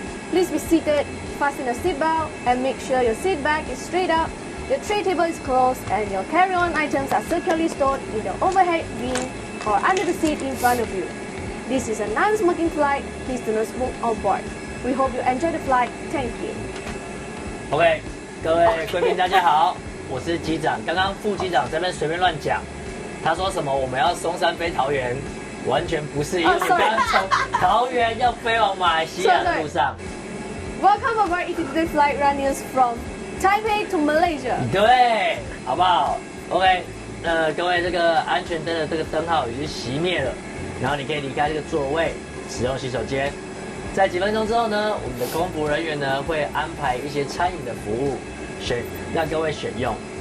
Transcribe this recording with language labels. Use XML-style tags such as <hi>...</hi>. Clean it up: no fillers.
<en>Please be seated, fasten your seatbelt, and make sure your seat back is straight up, your tray table is closed, and your carry-on items are securely stored in the overhead bin or under the seat in front of you. This is a non-smoking flight. Please do not smoke on board. We hope you enjoy the flight. Thank you.</en> <zh>OK， 各位贵宾大家好，我是机长。刚刚副机长这边随便乱讲，他说什么我们要松山飞桃园，完全不是，因为你刚刚从桃园要飞往马来西亚的路上。</zh> <en>Welcome aboard ETC flight running from Taipei to Malaysia.</en> <zh>对，好不好 ？OK， 各位这个安全灯的这个灯号已经熄灭了，然后你可以离开这个座位，使用洗手间。在几分钟之后呢，我们的空服人员呢会安排一些餐饮的服务，让各位选用。</zh>